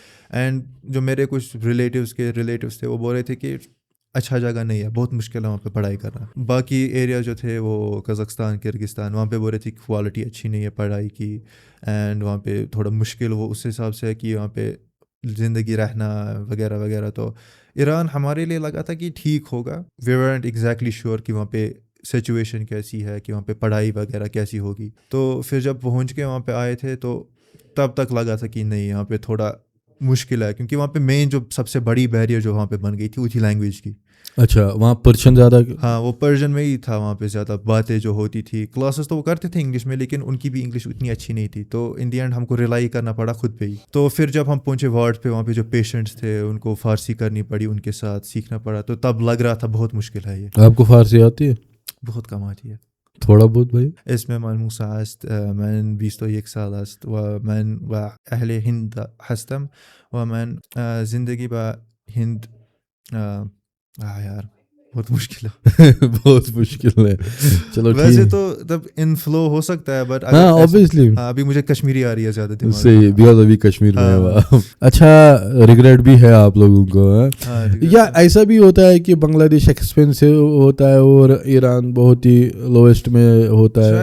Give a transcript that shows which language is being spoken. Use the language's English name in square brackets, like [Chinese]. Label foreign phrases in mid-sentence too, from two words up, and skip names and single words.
[Hindi] एंड जो मेरे कुछ रिलेटिव्स थे वो बोल रहे थे कि अच्छा जगह नहीं है, बहुत मुश्किल है वहाँ पे पढ़ाई करना। बाकी एरिया जो थे वो कज़ाकिस्तान, किर्गिस्तान, वहाँ पे बोल रहे थे कि क्वालिटी अच्छी नहीं है पढ़ाई की, एंड वहाँ पे थोड़ा मुश्किल वो उस हिसाब से है कि वहाँ पे ज़िंदगी रहना वगैरह वगैरह। तो ईरान हमारे लिए लगा था कि ठीक होगा। [English] we weren't exactly sure [Hindi] कि वहाँ पे सिचुएशन कैसी है, कि वहाँ पे पढ़ाई वगैरह कैसी होगी। तो फिर जब पहुँच के वहाँ पे आए थे, तो तब तक लगा था कि नहीं, यहाँ पे थोड़ा मुश्किल है, क्योंकि वहाँ पे मेन जो सबसे बड़ी बैरियर जो वहाँ पे बन गई थी वो थी लैंग्वेज की। अच्छा, वहाँ पर्शियन ज़्यादा? हाँ, वो पर्शियन में ही था वहाँ पे ज़्यादा। बातें जो होती थी, क्लासेस तो वो करते थे इंग्लिश में, लेकिन उनकी भी इंग्लिश उतनी अच्छी नहीं थी, तो [English] in the end [Hindi] हमको रिलाई करना पड़ा खुद पे ही। तो फिर जब हम पहुँचे वार्ड पे, वहाँ पे जो पेशेंट्स थे उनको फ़ारसी करनी पड़ी, उनके साथ सीखना पड़ा, तो तब लग रहा था बहुत मुश्किल है ये। आपको फ़ारसी आती है? बहुत कम आती है। थोड़ा बहुत भाई. [Persian] اسمي ملموسة است من 21 سال است و أهل هند هستم و من زندگی با هند [Hindi] यार बहुत मुश्किल है। बहुत मुश्किल है। चलो वैसे ठीक, तो तब इनफ्लो हो सकता है बट हाँ ऑब्वियसली हाँ अभी मुझे कश्मीरी आ रही है ज्यादा दिमाग सही, में। बिकॉज अभी कश्मीर में है हाँ। वहाँ। अच्छा, रिग्रेट भी है आप लोगों को हाँ? हाँ, regret या है। ऐसा भी होता है कि बांग्लादेश एक्सपेंसिव होता है और ईरान बहुत ही लोएस्ट में होता है।